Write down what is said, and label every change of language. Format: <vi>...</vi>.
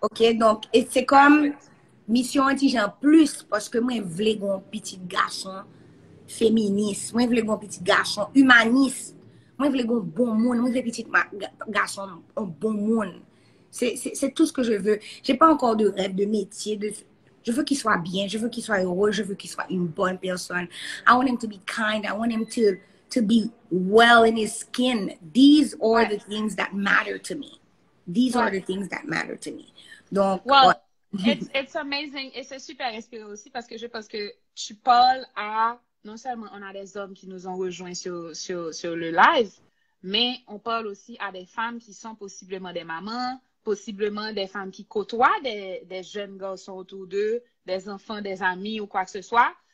<fr>OK, donc, c'est comme mission anti-genre plus parce que moi, je voulais un petit garçon féministe. Moi, je voulais un petit garçon humaniste. Moi, je voulais un bon monde. Moi, je voulais un petit garçon, un bon monde. C'est tout ce que je veux. J'ai pas encore de rêve, de métier. Je veux qu'il soit bien. Je veux qu'il soit heureux. Je veux qu'il soit une bonne personne.</fr> <en>I want him to be kind. I want him to be well in his skin. These are the things that matter to me. These are the things that matter to me.</en> <fr>Donc,</fr> <en>it's amazing.</en> <fr>Et c'est super inspirant aussi parce que je pense que tu parles à, non seulement on a des hommes qui nous ont rejoints sur le live, mais on parle aussi à des femmes qui sont possiblement des mamans, possiblement des femmes qui côtoient des jeunes garçons autour d'eux, des enfants, des amis ou quoi que ce soit.</fr>